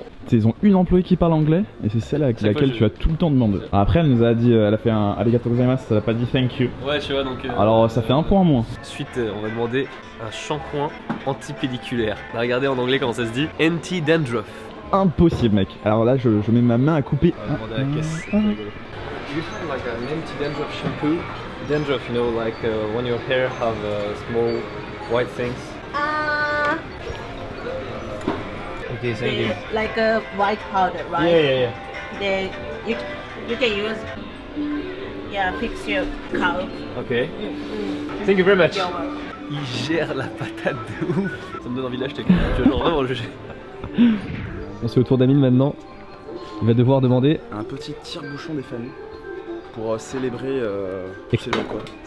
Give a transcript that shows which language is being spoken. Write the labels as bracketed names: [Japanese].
[French] Ils ont une employée qui parle anglais et c'est celle avec laquelle tu as tout le temps demandé. Après elle nous a dit, elle a fait un [Japanese] arigato gozaimasu, [French] elle a pas dit [English] thank you. [French] Ouais tu vois donc... Alors ça fait un point en moins. Ensuite on va demander un shampoing anti-pédiculaire. Regardez en anglais comment ça se dit. [English] Anti-dandruff. [French] Impossible mec. Alors là je mets ma main à couper. On va demander à la caisse. [English] Do you have like an anti-dandruff shampoo? Dandruff, you know, like when your hair have small white things. Okay, thank you. Like a white powder, right? Yeah. Then you can use, yeah, fix your scalp. Okay. Thank you very much. You're welcome. [French] Il gère la patate de ouf. Ça me donne envie de l'acheter. Tu vas genre vraiment le juger. On se fait au tour d'Amine maintenant. Il va devoir demander Un petit tire-bouchon des familles pour célébrer tu sais quoi.